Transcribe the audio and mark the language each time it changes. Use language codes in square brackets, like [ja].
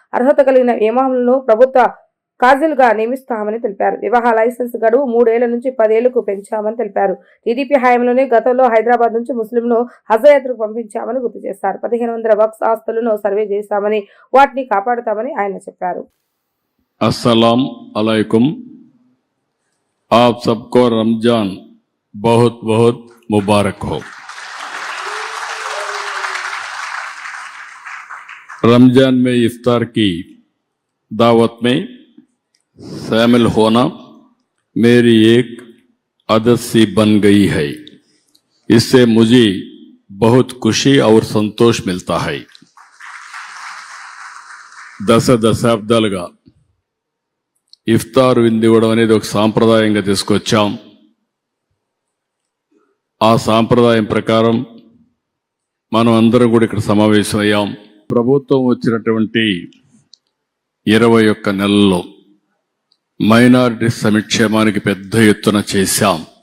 [te] అర్హత కలిగిన ఇమాములను ప్రభుత్వ కాజీలుగా నియమిస్తామని తెలిపారు. వివాహ లైసెన్స్ గడువు 3 ఏళ్ల నుంచి 10 ఏళ్లకు పెంచామని తెలిపారు. టీడీపీ హయాంలోనే గతంలో హైదరాబాద్ నుంచి ముస్లింను హజ్ యాత్రకు పంపించామని గుర్తు చేశారు. 1500 వక్ఫ్ ఆస్తులను సర్వే చేశామని, వాటిని కాపాడుతామని ఆయన చెప్పారు. [hi] अस्सलाम अलैकुम, आप सबको रमजान बहुत बहुत मुबारक हो। रमजान में इफ्तार की दावत में शामिल होना मेरी एक आदत सी बन गई है। इससे मुझे बहुत खुशी और संतोष मिलता है। [te] దశాబ్దాలుగా ఇఫ్తార్ విందు ఇవ్వడం అనేది ఒక సాంప్రదాయంగా తీసుకొచ్చాం. ఆ సాంప్రదాయం ప్రకారం మనం అందరం కూడా ఇక్కడ సమావేశమయ్యాం. ప్రభుత్వం వచ్చినటువంటి 21 నెలల్లో మైనారిటీ సంక్షేమానికి పెద్ద ఎత్తున చేశాం.